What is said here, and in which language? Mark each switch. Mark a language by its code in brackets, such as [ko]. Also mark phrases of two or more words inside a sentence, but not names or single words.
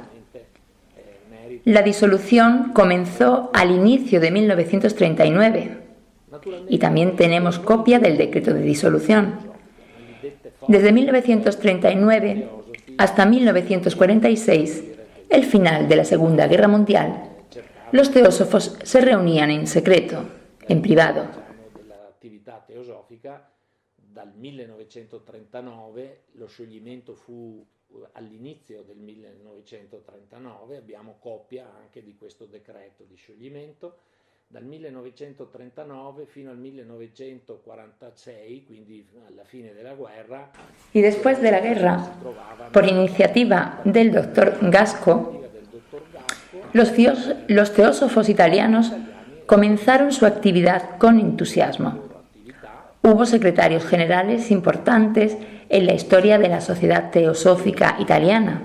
[es] La disolución comenzó al inicio de 1939 y también tenemos copia del decreto de disolución. Desde 1939 hasta 1946, el final de la Segunda Guerra Mundial, los teósofos se reunían en secreto, en privado. [it] Dal 1939, lo scioglimento fu all'inizio del 1939, abbiamo copia anche di questo decreto di scioglimento. Dal 1939 fino al 1946, quindi alla fine della guerra. [es] Y después de la guerra, por iniciativa del doctor Gasco, los teósofos italianos comenzaron su actividad con entusiasmo. Hubo secretarios generales importantes en la historia de la sociedad teosófica italiana.